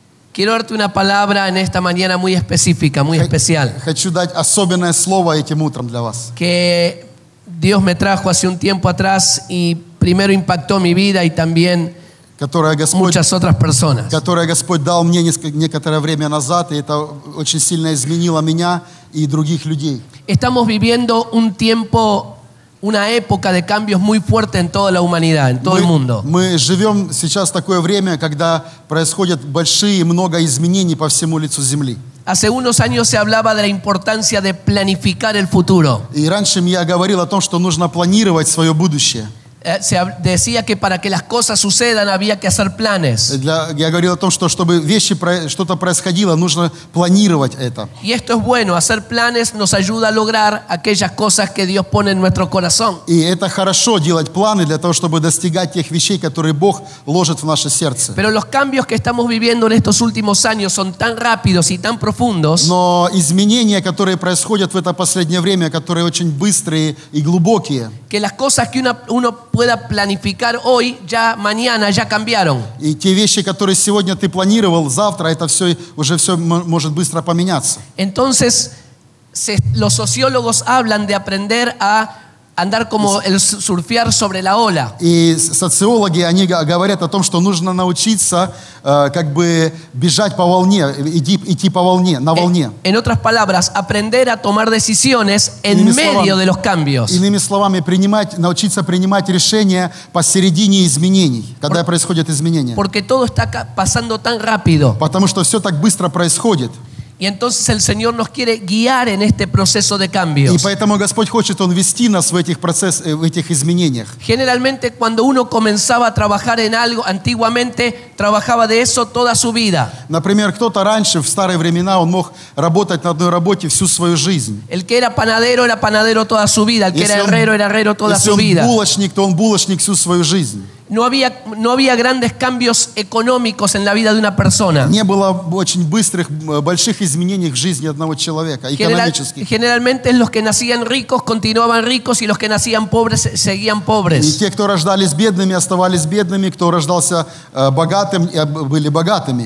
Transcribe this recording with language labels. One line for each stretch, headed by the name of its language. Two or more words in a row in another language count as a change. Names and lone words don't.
Spanish: Quiero darte una palabra en esta mañana muy específica, muy especial.
Russian: Хочу дать особенное слово этим утром для вас.
Spanish: Que Dios me trajo hace un tiempo atrás y primero impactó mi vida y también muchas otras personas.
Russian: Которое Господь дал мне некоторое время назад, и это очень сильно изменило меня и других людей.
Spanish: Estamos viviendo un tiempo, una época de cambios muy fuerte en toda la humanidad, en todo el mundo.
Russian: Мы живем сейчас такое время, когда происходят большие, много изменений по всему лицу земли.
Spanish: Hace unos años se hablaba de la importancia de planificar el futuro.
Russian: И раньше я говорил о том, что нужно планировать свое будущее.
Spanish: Se decía que para que las cosas sucedan había que hacer planes.
Russian: Я говорил о том, что чтобы что-то происходило, нужно планировать это.
Spanish: Y esto es bueno, hacer planes nos ayuda a lograr aquellas cosas que Dios pone en nuestro corazón.
Russian: И это хорошо делать планы для того, чтобы достигать тех вещей, которые Бог ложит в наше сердце.
Spanish: Pero los cambios que estamos viviendo en estos últimos años son tan rápidos y tan profundos.
Russian: Но изменения, которые происходят в это последнее время, которые очень быстрые и глубокие.
Spanish: Que las cosas que uno pueda planificar hoy, ya mañana ya cambiaron.
Russian: И те вещи, которые сегодня ты планировал, завтра это все уже все может быстро поменяться.
Spanish: Entonces, los sociólogos hablan de aprender a andar como el surfear sobre la ola.
Russian: И социологи, они говорят о том, что нужно научиться как бы бежать по волне, идти по волне, на волне.
Spanish: En otras palabras, aprender a tomar decisiones en medio de los cambios.
Russian: Иными словами, научиться принимать решения посередине изменений, когда происходят изменения.
Spanish: Porque todo está pasando tan rápido.
Russian: Потому что все так быстро происходит.
Spanish: Y entonces el Señor nos quiere guiar en este proceso de cambios.
Russian: И поэтому Господь хочет Он вести нас в этих изменениях.
Spanish: Generalmente cuando uno comenzaba a trabajar en algo, antiguamente trabajaba de eso toda su vida.
Russian: Например, кто-то раньше, в старые времена, он мог работать на одной работе всю свою жизнь.
Spanish: El que era panadero toda su vida. El que era herrero toda su vida.
Russian: Если он булочник, то он булочник всю свою жизнь.
Spanish: No había grandes cambios económicos en la vida de una persona.
Russian: Не было очень больших изменений в жизни одного человека, экономических.
Spanish: Generalmente los que nacían ricos continuaban ricos y los que nacían pobres seguían pobres.
Russian: И те, кто рождались бедными, оставались бедными, кто рождался богатым, были богатыми.